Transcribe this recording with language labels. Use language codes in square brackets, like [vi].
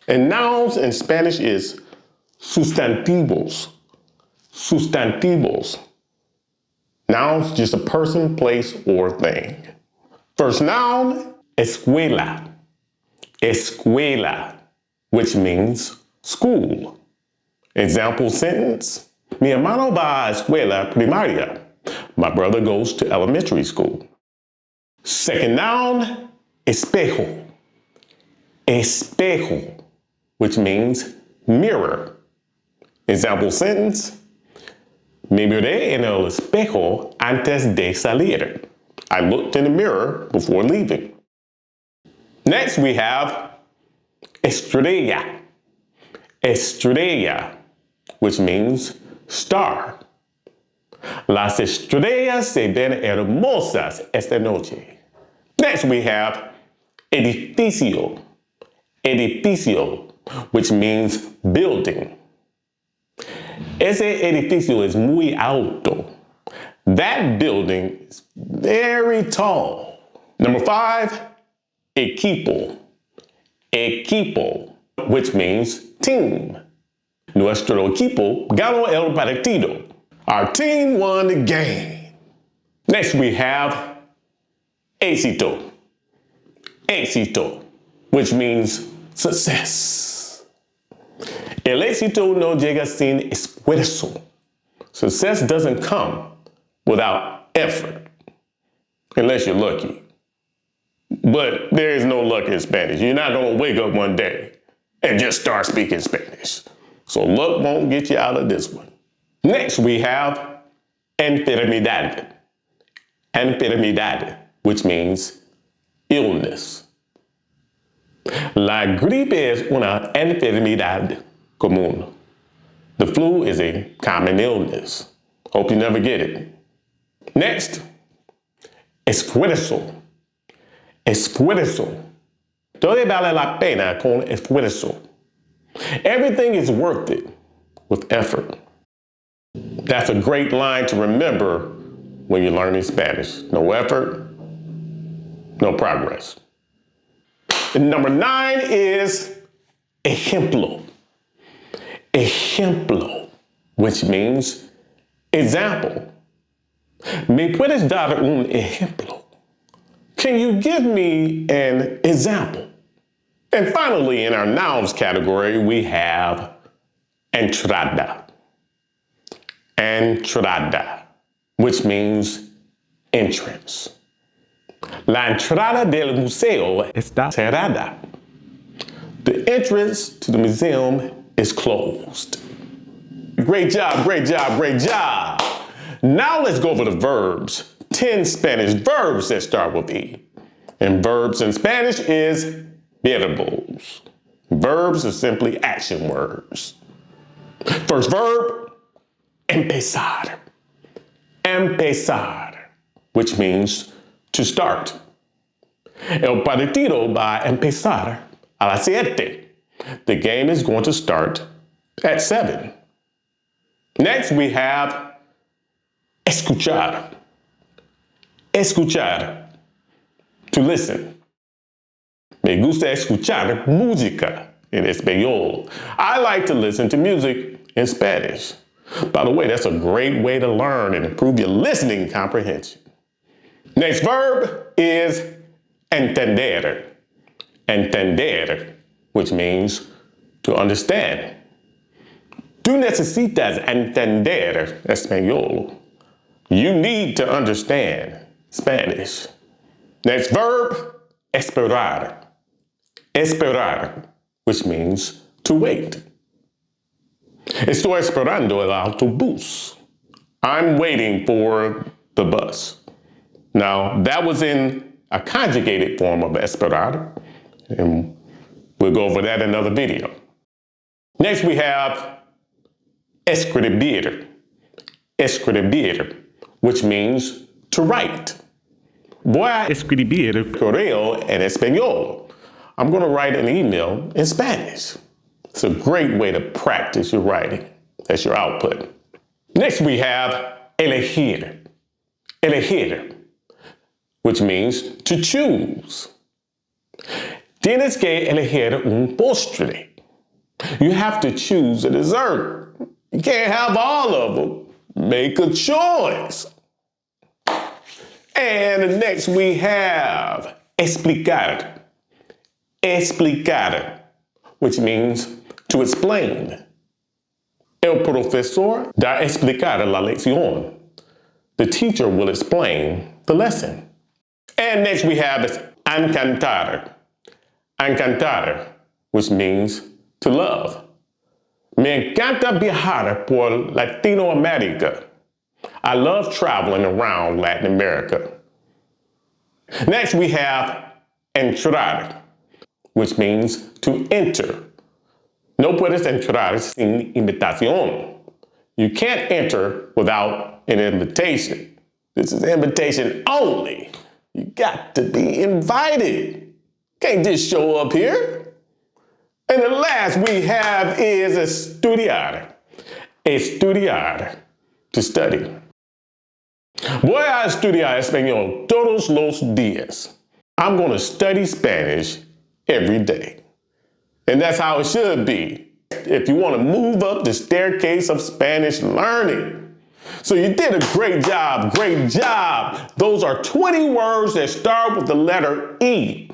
[en] And nouns in Spanish is sustantivos. Sustantivos. Nouns, just a person, place, or thing. First noun, escuela. Escuela, which means school. Example sentence. [es] Mi hermano va a escuela primaria. [en] My brother goes to elementary school. Second noun, espejo. Espejo, which means mirror. Example sentence. [es] Me miré en el espejo antes de salir. [en] I looked in the mirror before leaving. Next we have estrella. Estrella, which means star. [es] Las estrellas se ven hermosas esta noche. [en] Next we have edificio. Edificio, which means building. [es] Ese edificio es muy alto. [en] That building is very tall. Number 5, equipo. Equipo, which means team. [es] Nuestro equipo ganó el partido. [en] Our team won the game. Next we have éxito. Éxito, which means success. [es] El éxito no llega sin esfuerzo. [en] Success doesn't come without effort, unless you're lucky. But there is no luck in Spanish. You're not going to wake up one day and just start speaking Spanish. So luck won't get you out of this one. Next we have enfermedad. Enfermedad, which means illness. [es] La gripe es una enfermedad común. [en] The flu is a common illness. Hope you never get it. Next, esfuerzo. Esfuerzo. [es] Todo vale la pena con esfuerzo. [en] Everything is worth it with effort. That's a great line to remember when you're learning Spanish. No effort, no progress. And number 9 is ejemplo. Ejemplo, which means example. [es] ¿Me puedes dar un ejemplo? [en] Can you give me an example? And finally, in our nouns category, we have entrada. Entrada, which means entrance. [es] La entrada del museo está cerrada. [en] The entrance to the museum is closed. Great job, great job, great job. Now let's go over the verbs. 10 Spanish verbs that start with E. And verbs in Spanish is verbos. Verbs are simply action words. First verb, empezar. Empezar, which means to start. [es] El partido va a empezar a las 7. [en] The game is going to start at 7. Next we have escuchar. Escuchar, to listen. [es] Me gusta escuchar música en español. [en] I like to listen to music in Spanish. By the way, that's a great way to learn and improve your listening comprehension. Next verb is entender. Entender, which means to understand. [es] Tú necesitas entender español. [en] You need to understand Spanish. Next verb, esperar. Esperar, which means to wait. [es] Estoy esperando el autobús. [en] I'm waiting for the bus. Now, that was in a conjugated form of esperar, and we'll go over that in another video. Next, we have escribir. Escribir, which means to write. [es] Voy a escribir correo en español. [en] I'm going to write an email in Spanish. It's a great way to practice your writing. That's your output. Next, we have elegir. Elegir, which means to choose. [es] Tienes que elegir un postre. [en] You have to choose a dessert. You can't have all of them. Make a choice. And next we have explicar. Explicar, which means to explain. [es] El profesor da explicar la lección. [en] The teacher will explain the lesson. And next we have is encantar. Encantar, which means to love. [es] Me encanta viajar por Latinoamérica. [en] I love traveling around Latin America. Next we have entrar, which means to enter. [es] No puedes entrar sin invitación. [en] You can't enter without an invitation. This is invitation only. You got to be invited. Can't just show up here. And the last we have is estudiar. Estudiar, to study. [es] Voy a estudiar español todos los días. [en] I'm going to study Spanish every day. And that's how it should be if you want to move up the staircase of Spanish learning. So you did a great job, great job. Those are 20 words that start with the letter E.